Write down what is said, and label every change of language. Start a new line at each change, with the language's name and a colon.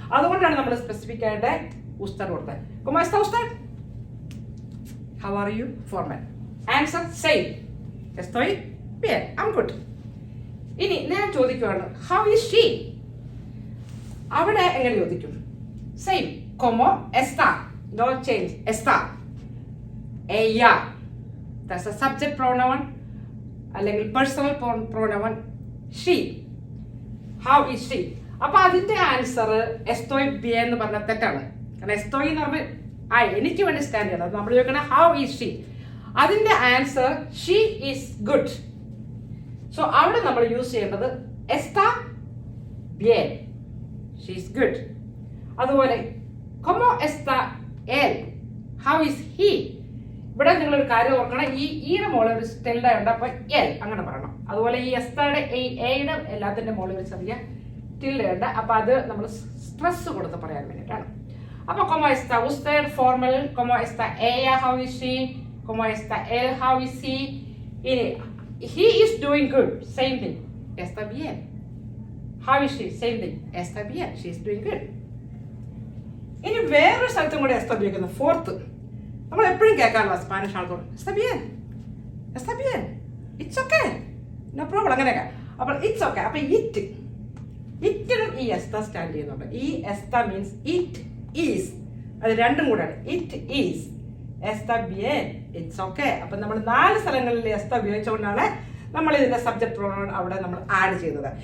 Malayalam: അതുകൊണ്ടാണ് നമ്മൾ സ്പെസിഫിക് ആയിട്ട് ഉസ്താദ് കൊടുത്തത്.
Spanish: കൊമോ എസ്ത ഉസ്താദ്,
English: how are you,
Malayalam: formal. Answer same,
Spanish: എസ്തോയ് ബിയേൻ,
English: I am good.
Malayalam: ഇനി ഞാൻ ചോദിക്കുകയാണ്
English: how is she,
Malayalam: അവിടെ എങ്ങനെ ചോദിക്കും?
Spanish: സെയിം, como está,
English: no change,
Spanish: está.
English: ella, that's a subject pronoun
Malayalam: അല്ലെങ്കിൽ
English: personal pronoun. she, how is she.
Malayalam: അപ്പൊ അതിന്റെ ആൻസർ
Spanish: എസ്റ്റോയ് ബിയ
Malayalam: എന്ന് പറഞ്ഞാൽ തെറ്റാണ്. കാരണം എസ്റ്റോയ് എന്ന് പറഞ്ഞാൽ എനിക്ക് വേണ്ടി സ്റ്റാൻഡ് ചെയ്യണം. നമ്മൾ ചോദിക്കണം
English: how is she,
Malayalam: അതിന്റെ answer
English: She is good.
Malayalam: So അവിടെ നമ്മൾ യൂസ് ചെയ്യേണ്ടത്
Spanish: എസ്റ്റാ ബിയൻ,
English: She is good.
Spanish: അതുപോലെ como está él,
English: how is he.
Malayalam: ഇവിടെ നിങ്ങളൊരു കാര്യം ഓർക്കണം, ഈ ഈയുടെ മോളിൽ ഒരു ടെൽഡ ഉണ്ട്, അപ്പൊ എൽ അങ്ങനെ പറയണം. അതുപോലെ ഈ എസ്തയുടെ എയുടെ എല്ലാത്തിന്റെ മോളിൽ ഒരു ചെറിയ ടിൽഡ ഉണ്ട്, അപ്പൊ അത് നമ്മൾ സ്ട്രെസ് കൊടുത്ത് പറയാൻ വേണ്ടിയിട്ടാണ്.
Spanish: അപ്പൊ como está usted formal, como está ella,
English: how is she,
Spanish: como está él,
English: how is he. ഇനി he is doing good, same thing,
Spanish: está bien.
English: How is she, same thing,
Spanish: está bien,
English: she is doing good.
Malayalam: ഇനി വേറൊരു സ്ഥലത്തും കൂടെ എസ്ത ഉപയോഗിക്കുന്നത് fourth. നമ്മൾ എപ്പോഴും കേൾക്കാറുള്ള Spanish ആൾക്കോട്
Spanish: está bien, está bien,
English: it's okay, no problem,
Malayalam: അങ്ങനെയൊക്കെ. അപ്പോൾ
English: it's okay,
Malayalam: അപ്പൊ ഇറ്റിനും ഈ എസ്ത സ്റ്റാൻഡ് ചെയ്യുന്നുണ്ട്. ഈ എസ്ത മീൻസ്
English: it is,
Malayalam: അത് രണ്ടും കൂടെയാണ്.
English: it is,
Spanish: എസ്ത ബിയൻ,
English: It's okay.
Malayalam: അപ്പൊ നമ്മൾ 4 സ്ഥലങ്ങളിൽ എസ്ത ഉപയോഗിച്ചുകൊണ്ടാണ് നമ്മൾ ഇതിന്റെ സബ്ജക്ട് പ്രോണൗൺ അവിടെ നമ്മൾ ആഡ് ചെയ്തത്.